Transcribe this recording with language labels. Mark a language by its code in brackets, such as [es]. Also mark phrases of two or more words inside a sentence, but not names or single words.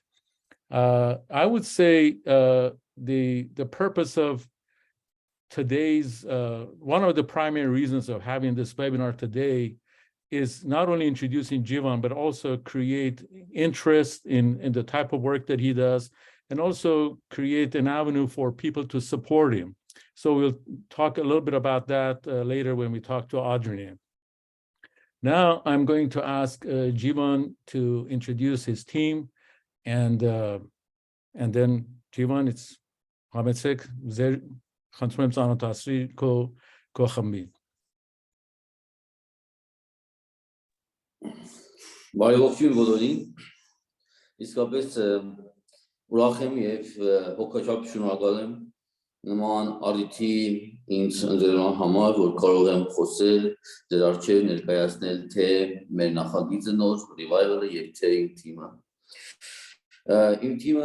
[en] I would say the purpose of today's, one of the primary reasons of having this webinar today is not only introducing Jivan, but also create interest in the type of work that he does, and also create an avenue for people to support him. So we'll talk a little bit about that later when we talk to Adrian. Now I'm going to ask Jivan to introduce his team, and then Jivan, it's Artsakh, [hy] խնդրում եմ ծանոթացրի քո խմբին։ Բարեողջույն բոլորին, իսկապես ուրախ եմ և հոգեչափ շնորհակալ եմ նման առիթի ինձ ընտրելու համար, որ կարող եմ խոսել, ձեր առջև ներկայացնել թե մեր նախագիծը նոր revival-ը և թե իմ թիմը։ Իմ